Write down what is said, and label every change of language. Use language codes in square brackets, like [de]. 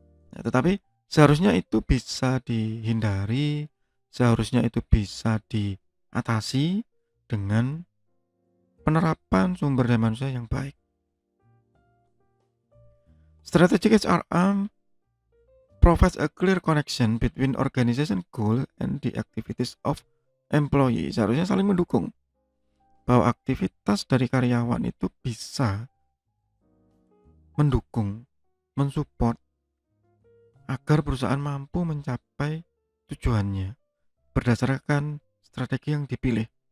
[id] Ya, tetapi seharusnya itu bisa dihindari, seharusnya itu bisa diatasi dengan penerapan sumber daya manusia yang baik. [en] Strategic HRM provides a clear connection between organization goal and the activities of employee. Seharusnya saling mendukung. Bahwa aktivitas dari karyawan itu bisa mendukung, mensupport agar perusahaan mampu mencapai tujuannya berdasarkan strategi yang dipilih.